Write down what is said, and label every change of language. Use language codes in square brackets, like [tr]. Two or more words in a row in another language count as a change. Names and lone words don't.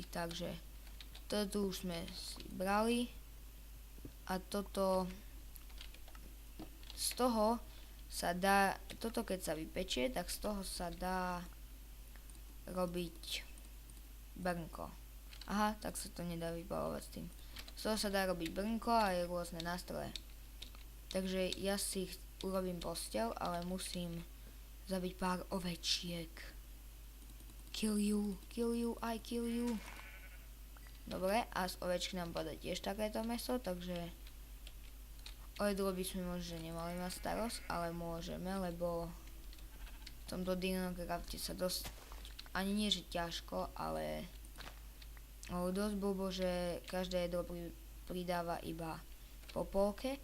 [sk] Takže toto už sme si brali a toto z toho sa dá, toto keď sa vypečie, tak z toho sa dá robiť brnko. Aha, tak sa to nedá vybalovať s tým. Z toho sa dá robiť brnko a aj rôzne nástroje. Takže ja si urobím posteľ, ale musím zabiť pár ovečiek. [en] Kill you, I kill you. [sk] Dobre, a z ovečky nám padá tiež takéto meso, takže o jedlo by sme možno nemali mať starosť, ale môžeme, lebo v tomto Dinocrafte sa dosť, ani nie že ťažko, ale dosť blbo, že každé jedlo pridáva iba po polke.